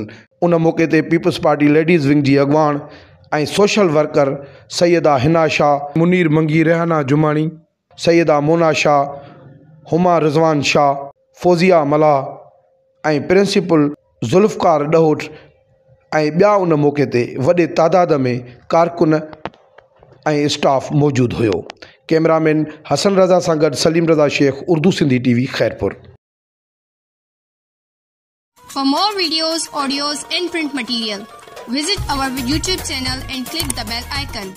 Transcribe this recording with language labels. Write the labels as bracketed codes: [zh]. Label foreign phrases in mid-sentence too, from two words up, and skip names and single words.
[sd] उन मौक़े ते पीपल्स पार्टी [en] ladies wing [sd] जी अॻुवान ऐं [en] social worker [sd] सैयदा हिना शाह, मुनीर मंगी, रेहाना जुमानी, सैयदा मोना शाह, हुमा रिज़वान शाह, फौज़िया मलाह ऐं प्रिंसिपल जुल्फ़कार डहोट ऐं ॿिया उन मौक़े ते वॾे तादाद में कारकुन ऐं स्टाफ मौजूदु हुयो। कैमरामैन हसन रज़ा सां गॾु सलीम रज़ा शेख, उर्दू सिंधी TV, खैरपुर। [en] For more videos, audios and print material, Visit our YouTube channel and click the bell icon.